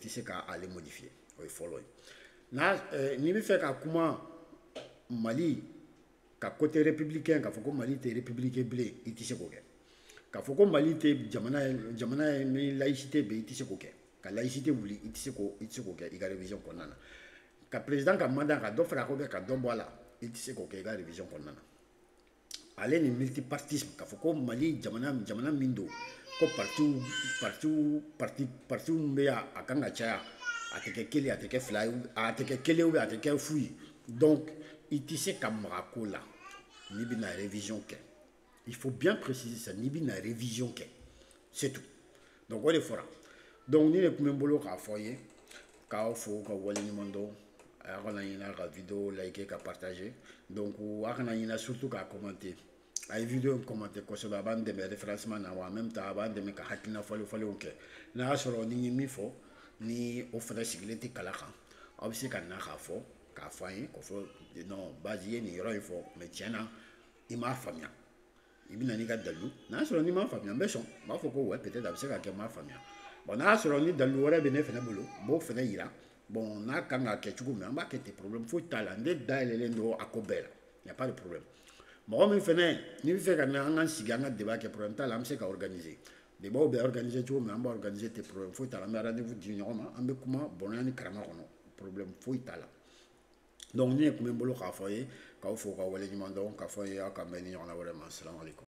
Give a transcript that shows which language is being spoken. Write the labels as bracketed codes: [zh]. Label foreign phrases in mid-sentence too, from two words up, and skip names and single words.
[bm] tɛ se k'ale modifier o ye fɔlɔ ye n'i bɛ fɛ ka kuma Mali ka [fr] côté républicain [bm] k'a fɔ ko Mali tɛ républicain bilen i tɛ se k'o kɛ k'a fɔ ko Mali tɛ jamana ye ni laïcité bɛ i tɛ se k'o kɛ ka laïcité wuli i tɛ se k'o kɛ i ka révision kɔnɔna na ka président ka mandat ka dɔ fara ko bɛ ka dɔ bɔ a la i tɛ se k'o kɛ i ka révision kɔnɔna na ale ni multipartisme k'a fɔ ko Mali jamana min don ko parti min bɛ yan a kan ka caya a tɛ kɛ kelen a tɛ kɛ fila ye a tɛ kɛ kelen [fr] ou bien [bm] a tɛ kɛ fu ye donc i tɛ se ka maga ko la n'i bɛna révision kɛ [fr] il faut bien préciser ça [bm] n'i bɛna révision kɛ [fr] c'est tout [bm] donc o de fɔra donc ni de tun bɛ n bolo k'a fɔ aw ye k'aw fo ka waleɲuman dɔn a y'a kana ɲinɛ ka vidéo liker ka partager donc a kana ɲinɛ surtout k'a commenter a ye vidéo in commenter kosɛbɛ a b'an dɛmɛ référencement na wa [fr] en même temps [bm] a b'an dɛmɛ ka hakilina falenfalenw kɛ n'a y'a sɔrɔ ni n ye min fɔ ni o fana sigilen tɛ kala kan aw bɛ se ka na k'a fɔ an ye k'o fɔ non base i ye nin yɔrɔ in fɔ mais tiɲɛ na i m'a faamuya i bɛ na n'i ka dalilu n'a sɔrɔ n'i m'a faamuya n bɛ sɔn n b'a fɔ ko [fr] ouais peut-être [bm] a bɛ se ka kɛ n m'a faamuya bon n'a sɔrɔ ni dalilu wɛrɛ bɛ ne fana bolo n b'o fana yira bon n'a kan ka kɛ cogo min an b'a kɛ ten problème foyi t'a la ne dayɛlɛlen don a ko bɛɛ la [fr] y a pas de problème [bm] mɔgɔ min fana n'i bɛ fɛ ka na an ka sigi an ka débat kɛ problème t'a la an bɛ se ka organiser débat bɛ organiser cogo min an b'a organiser ten problème foyi t'a la an bɛ rendez-vous di ɲɔgɔn ma an bɛ kuma bɔnɛ ni karama kɔnɔ problème foyi t'a la donc ni ne tun bɛ n bolo k'a fɔ aw ye k'aw fo k'aw waleɲuman dɔn k'a fɔ aw ye aw ka mɛn ni ɲɔgɔnna wɛrɛ ma [ar] السلام عليكم